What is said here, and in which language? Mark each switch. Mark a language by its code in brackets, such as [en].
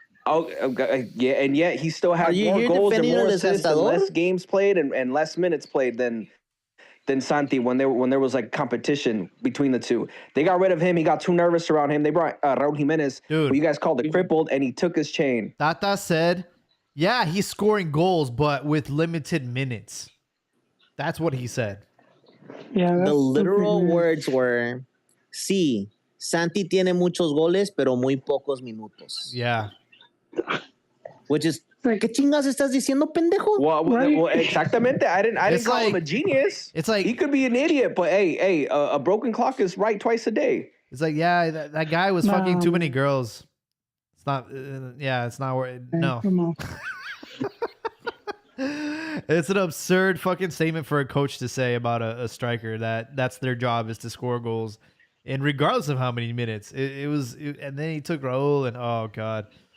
[en] Oh, yeah, and yet he still had more goals and more assists and less games played and less minutes played than Santi when there was like competition between the two. They got rid of him. He got too nervous around him. They brought Raul Jimenez, who you guys called the crippled, and he took his chain. Tata said, yeah, he's scoring goals, but with limited minutes. That's what he said. Yeah, the literal words were, [es] sí, Santi tiene muchos goles, pero muy pocos minutos. [en] Yeah. Which is, [es] ¿qué chingas estás diciendo, pendejo? [en] Well, [es] exactamente. [en] I didn't call him a genius. It's like he could be an idiot, but hey, a broken clock is right twice a day. It's like, yeah, that guy was fucking too many girls. It's not. It's not where. No. Come on. It's an absurd fucking statement for a coach to say about a striker that's their job is to score goals, and regardless of how many minutes, and then he took Raul and oh god.